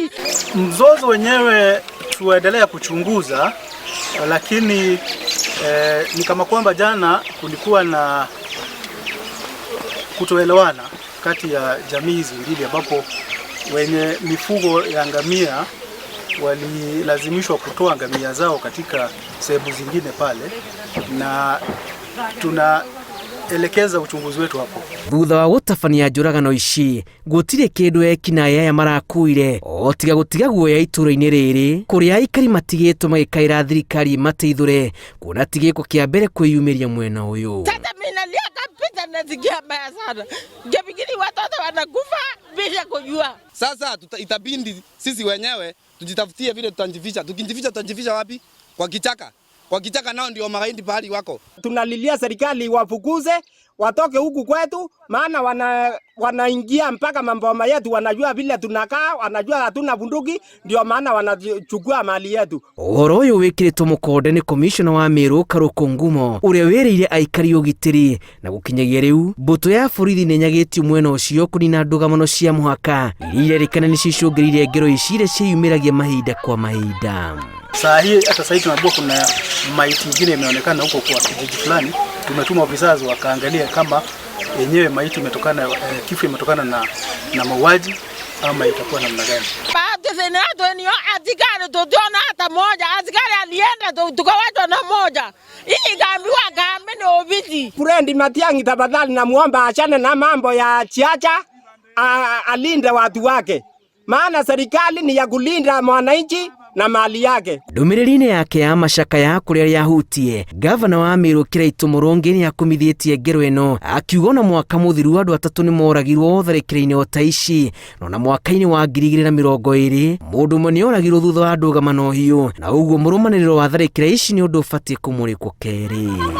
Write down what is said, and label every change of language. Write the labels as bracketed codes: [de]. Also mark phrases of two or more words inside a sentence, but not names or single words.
[sw] Mzozo wenyewe tuendelea kuchunguza, lakini ni kama kwamba jana kulikuwa na kutoelewana kati ya jamii hizi mbili, ambapo wenye mifugo ya ngamia walilazimishwa kutoa ngamia zao katika sehemu zingine pale, na tunaelekeza uchunguzi wetu hapo. [ki] Thutha wa gũtabania njũragano ici gũtirĩ kĩndũ ekinaĩ aya marakuire o tiga gũtiga guoya itũra-inĩ rĩrĩ kũrĩa aikari matigĩtwo magĩkaĩra thirikari mateithũre kuona ti gĩko kĩa mbere kwĩyumĩria mwena ũyũ. [sw] Nasikia mbaya sana. Ngefikiri watoto wanakufa bila kujua. Sasa itabindi sisi wenyewe tujitafutie vile tutajificha. Tukijificha tutajificha wapi? Kwa kichaka. Kwa kichaka nao ndio magaidi pahali wako. Tunalilia serikali wafukuze watoke huku kwetu, maana wanaingia mpaka mamboma yetu, wanajua vile tunakaa, wanajua hatuna bunduki, ndio maana wanachukua mali yetu. [ki] Ũhoro ũyũ wĩkĩrĩtwo mũkonde nĩ komishona wa Meru Karũkũ Ngumo ũrĩa wĩrĩire aikari ũgitĩri, na gũkinyagia rĩu mbũtũ ya borithi nĩnyagĩtio mwena ũcio kũnina ndũgamano cia mũhaka iria irerĩkana nĩcicũngĩrĩirie ngero ici iria ciĩyumĩragia mahinda kwa mahinda. [sw] Saa hii hata sasa tunajua kuna maiti nyingine imeonekana huko kwa kijiji fulani. Tumetuma ofisa wakaangalia kama yenyewe maiti imetokana kifo imetokana na mauaji ama itakuwa namna gani. Baadhi zenato ni askari tuliona hata moja, askari alienda tukawachwa na moja. Hii kaambiwa kambi ni ofisi. Friend Matiang'i, tafadhali namuomba achane na mambo ya chiacha, alinde watu wake. Maana serikali ni ya kulinda mwananchi na mali yake. [ki] Ndũmĩrĩri-inĩ yake ya macakaya kũrĩa yahutie, gavana wa Meru Kiraitu Mũrũngi nĩ akumithĩtie ngero ĩno akiuga na mwaka mũthiru andũ 3 nĩ moragirwo tharĩkĩra-inĩ o ta ici, na mwaka-inĩ wa 2020 mũndũ ũmwe nĩ oragirwo thutha wa ndũgamano hiũ, na ũguo mũrũmanĩrĩro wa tharĩkĩra ici nĩ ũndũ ũbatiĩ kũmũrĩkwo kerĩ.